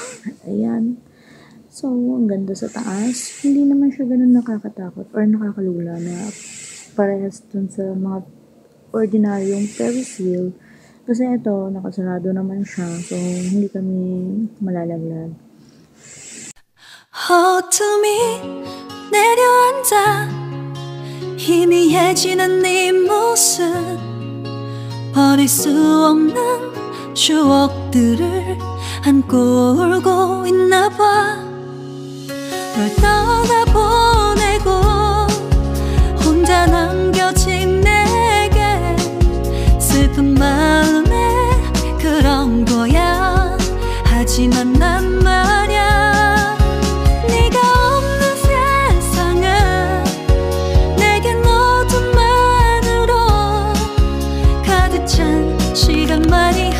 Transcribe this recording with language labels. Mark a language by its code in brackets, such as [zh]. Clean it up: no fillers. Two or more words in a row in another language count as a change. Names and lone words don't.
[tl] Ayan. So, ang ganda sa taas. Hindi naman siya ganun nakakatakot or nakakalula na parehas dun sa mga ordinaryong Ferris wheel. Kasi ito, nakasarado naman siya. So, hindi kami malalaglag. [ko] 어둠이 내려앉아 희미해지는 네 모습 버릴 수 없는 추억들을 안고 울고 있나 봐 널 떠나보내고 혼자 남겨진 내게 슬픈 마음에 그런 거야 하지만 난 말야 네가 없는 세상은 내겐 어둠만으로 가득 찬 시간만